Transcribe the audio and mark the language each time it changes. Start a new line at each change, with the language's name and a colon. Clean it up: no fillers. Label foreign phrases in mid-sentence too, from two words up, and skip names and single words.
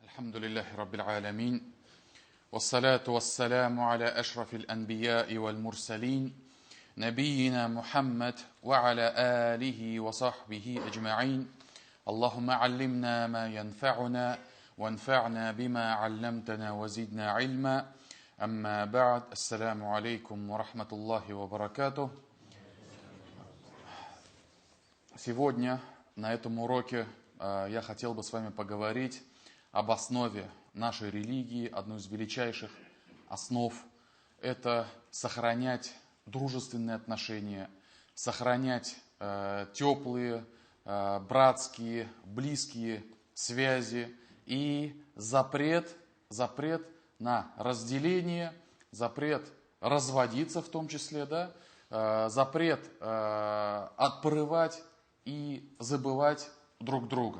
Arabic: الحمد لله رب العالمين والصلاة والسلام على أشرف الأنبياء والمرسلين نبينا محمد وعلى آله وصحبه أجمعين. اللهم علمنا ما ينفعنا وانفعنا بما علمتنا وزدنا علما. أما بعد. السلام عليكم ورحمة الله وبركاته.
Russian: Сегодня на этом уроке я хотел бы с вами поговорить об основе нашей религии, одной из величайших основ. Это сохранять дружественные отношения, сохранять теплые, братские, близкие связи и запрет на разделение, запрет разводиться в том числе, запрет отпрывать и забывать друг друга.